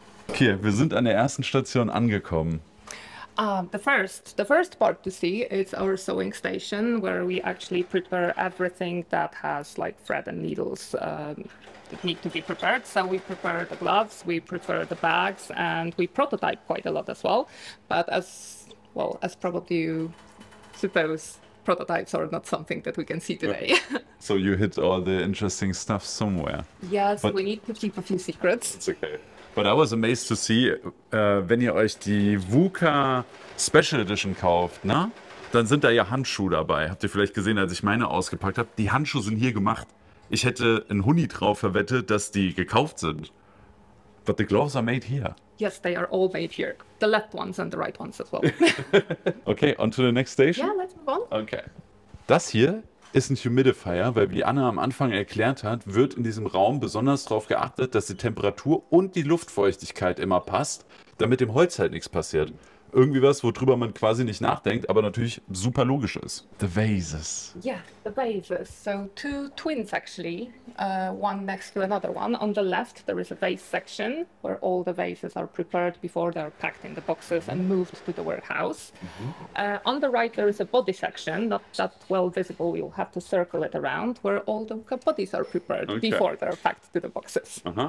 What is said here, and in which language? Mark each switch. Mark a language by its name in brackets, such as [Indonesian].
[German] Okay, wir sind an der ersten Station angekommen. [English] The first part to see is our sewing station, where we actually prepare everything that has like thread and needles that need to be prepared. So we prepare the gloves, we prepare the bags, and we prototype quite a lot as well. But as probably you suppose, prototypes are not something that we can see today. So you hid all the interesting stuff somewhere. Yes, but we need to keep a few secrets. It's okay. But I was amazed to see, [German] wenn ihr euch die VUCA Special Edition kauft, ne? Dann sind da ja Handschuhe dabei. Habt ihr vielleicht gesehen, als ich meine ausgepackt habe? Die Handschuhe sind hier gemacht. Ich hätte einen Huni drauf verwettet, dass die gekauft sind. [English] But the gloves are made here. Yes, they are all made here. The left ones and the right ones as well. Okay, on to the next station? Yeah, let's move on. Okay. [German] Das hier ist ein Humidifier, weil wie Anna am Anfang erklärt hat, wird in diesem Raum besonders darauf geachtet, dass die Temperatur und die Luftfeuchtigkeit immer passt, damit dem Holz halt nichts passiert. irgendwie was, worüber man quasi nicht nachdenkt, aber natürlich super logisch ist. [English] The vases. Yeah, the vases. So two twins actually, one next to another one. On the left there is a vase section where all the vases are prepared before they're packed in the boxes and moved to the warehouse. On the right there is a body section, not that well visible, you'll have to circle it around, where all the bodies are prepared before they're packed to the boxes.